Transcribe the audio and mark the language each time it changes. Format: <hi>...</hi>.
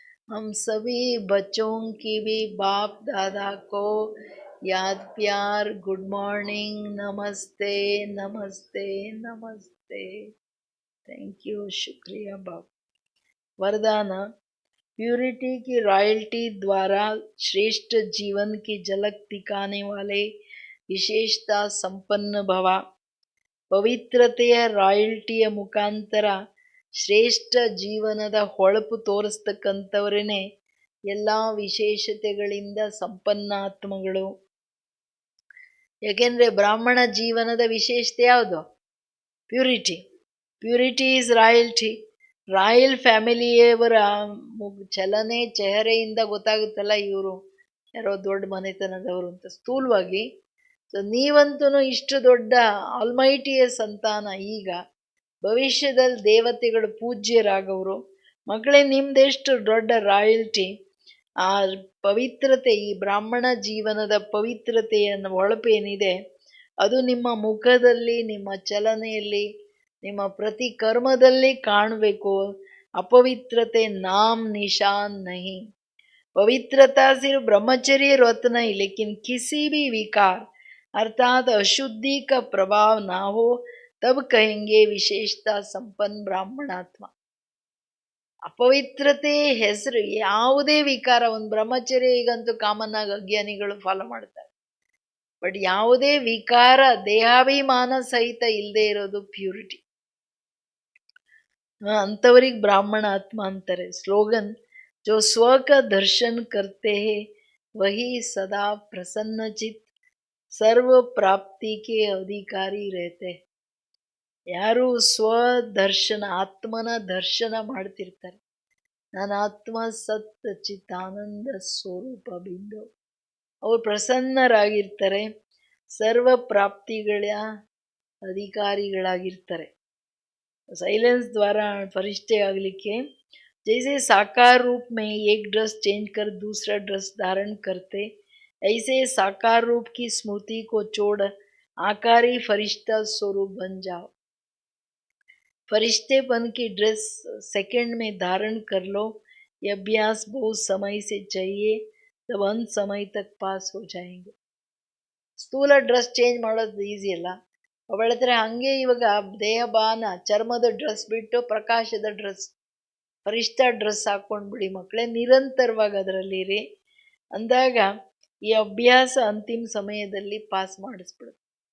<hi>हम सभी बच्चों की भी बाप दादा को याद प्यार, गुड मॉर्निंग, नमस्ते नमस्ते नमस्ते. Thank you, ಶುಕ್ರಿಯಾ Bob. ವರದಾನ: प्यूरिटी की रॉयल्टी द्वारा श्रेष्ठ जीवन की झलक दिखाने वाले ವಿಶೇಷತಾ ಸಂಪನ್ನ ಭವ.</hi> <kn>ಪವಿತ್ರತೆಯ ರಾಯಲ್ಟಿಯ ಮುಖಾಂತರ ಶ್ರೇಷ್ಠ ಜೀವನದ ಹೊಳಪು ತೋರಿಸ್ತಕ್ಕಂಥವ್ರೇ ಎಲ್ಲ ವಿಶೇಷತೆಗಳಿಂದ ಸಂಪನ್ನಾತ್ಮಗಳು. ಯಾಕೆಂದರೆ ಬ್ರಾಹ್ಮಣ ಜೀವನದ ವಿಶೇಷತೆ ಯಾವುದು? Purity.</kn> <en>Purity is royalty.</en> <kn>Royal ಫ್ಯಾಮಿಲಿಯವರ ಚಲನೆ ಚೆಹರೆಯಿಂದ ಗೊತ್ತಾಗುತ್ತಲ್ಲ ಇವರು ಯಾರೋ ದೊಡ್ಡ ಮನೆತನದವರು ಅಂತ ಸ್ಥೂಲವಾಗಿ. ಸೊ ನೀವಂತೂ ಇಷ್ಟು ದೊಡ್ಡ ಆಲ್ಮೈಟಿಯ ಸಂತಾನ, ಈಗ ಭವಿಷ್ಯದಲ್ಲಿ ದೇವತೆಗಳು ಪೂಜ್ಯರಾಗವರು. ಮಕ್ಕಳೇ, ನಿಮ್ದೆಷ್ಟು ದೊಡ್ಡ ರಾಯಲ್ಟಿ. ಆ ಪವಿತ್ರತೆ, ಈ ಬ್ರಾಹ್ಮಣ ಜೀವನದ ಪವಿತ್ರತೆಯ ಹೊಳಪೇನಿದೆ ಅದು ನಿಮ್ಮ ಮುಖದಲ್ಲಿ, ನಿಮ್ಮ ಚಲನೆಯಲ್ಲಿ, ನಿಮ್ಮ ಪ್ರತಿ ಕರ್ಮದಲ್ಲಿ ಕಾಣಬೇಕು.</kn> <hi>ಅಪವಿತ್ರತೆ ನಾಮ್ ನಿಶಾನ್ ನಹಿ. पवित्रता सिर्फ ब्रह्मचर्य व्रत नहीं, लेकिन किसी भी विकार अर्थात अशुद्धि का प्रभाव ना हो, तब कहेंगे विशेषता संपन्न ब्राह्मणात्मा.</hi> <kn>ಅಪವಿತ್ರತೆ ಹೆಸರು ಯಾವುದೇ ವಿಕಾರ, ಒಂದು ಬ್ರಹ್ಮಚರ್ಯ ಈಗಂತೂ ಕಾಮನ್ ಆಗಿ ಅಜ್ಞಾನಿಗಳು ಫಾಲೋ ಮಾಡ್ತಾರೆ. ಬಟ್ ಯಾವುದೇ ವಿಕಾರ ದೇಹಾಭಿಮಾನ ಸಹಿತ ಇಲ್ಲದೆ ಇರೋದು ಪ್ಯೂರಿಟಿ. ಅಂಥವ್ರಿಗೆ ಬ್ರಾಹ್ಮಣ ಆತ್ಮ ಅಂತಾರೆ.</kn> <hi>ಸ್ಲೋಗನ್, जो स्व का दर्शन करते हैं वही सदा प्रसन्नचित सर्व प्राप्ति के अधिकारी रहते.</hi> <kn>ಯಾರು ಸ್ವದರ್ಶನ, ಆತ್ಮನ ದರ್ಶನ ಮಾಡ್ತಿರ್ತಾರೆ, ನಾನು ಆತ್ಮ ಸತ್ ಚಿತ್ತಾನಂದ ಸ್ವರೂಪ ಬಿಂದು, ಅವರು ಪ್ರಸನ್ನರಾಗಿರ್ತಾರೆ, ಸರ್ವ ಪ್ರಾಪ್ತಿಗಳ ಅಧಿಕಾರಿಗಳಾಗಿರ್ತಾರೆ. ಸೈಲೆನ್ಸ್ ದ್ವಾರ ಫರಿಷ್ಠೆ ಆಗಲಿಕ್ಕೆ</kn> <hi>जैसे साकार रूप में एक ड्रेस चेंज कर दूसरा ड्रेस धारण करते, ऐसे साकार रूप की स्मृति को छोड़ आकारी फरिश्ता स्वरूप बन जाओ. फरिश्तेपन की ड्रेस सेकंड में धारण कर लो. ये अभ्यास बहुत समय से चाहिए, तब अंत समय तक पास हो जाएंगे.</hi> <kn>ಸ್ಥೂಲ ಡ್ರೆಸ್ ಚೇಂಜ್ ಮಾಡೋದು ಈಸಿ ಅಲ್ಲ. ಅವಳ ಹತ್ರ ಹಂಗೆ ಇವಾಗ ದೇಹಬಾನ ಚರ್ಮದ ಡ್ರೆಸ್ ಬಿಟ್ಟು ಪ್ರಕಾಶದ ಡ್ರೆಸ್, ಫರಿಷ್ಠ ಡ್ರೆಸ್ ಹಾಕ್ಕೊಂಡ್ಬಿಡಿ ಮಕ್ಕಳೇ, ನಿರಂತರವಾಗಿ ಅದರಲ್ಲಿರಿ. ಅಂದಾಗ ಈ ಅಭ್ಯಾಸ ಅಂತಿಮ ಸಮಯದಲ್ಲಿ ಪಾಸ್ ಮಾಡಿಸ್ಬಿಡುತ್ತೆ.</kn>